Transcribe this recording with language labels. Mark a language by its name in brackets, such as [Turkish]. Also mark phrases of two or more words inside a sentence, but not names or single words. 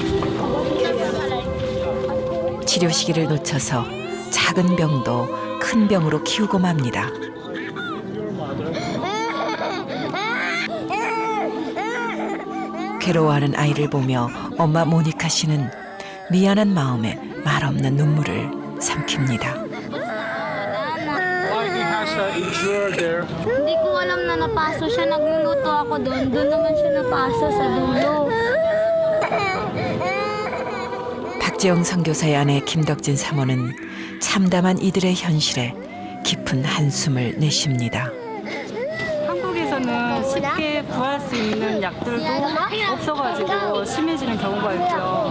[Korean] 치료 시기를 놓쳐서 작은 병도 큰 병으로 키우고 맙니다. 괴로워하는 아이를 보며 엄마 모니카 씨는 미안한 마음에 말없는 눈물을 삼킵니다. [Filipino] Hindi ko alam na napaso siya. Nagluluto ako doon. Doon naman siya napaso sa dulo. [Korean] 박재영 선교사의 아내 김덕진 사모는 참담한 이들의 현실에 깊은 한숨을 내쉽니다. 한국에서는 쉽게 구할 수 있는 약들도 없어가지고 심해지는 경우가 있죠.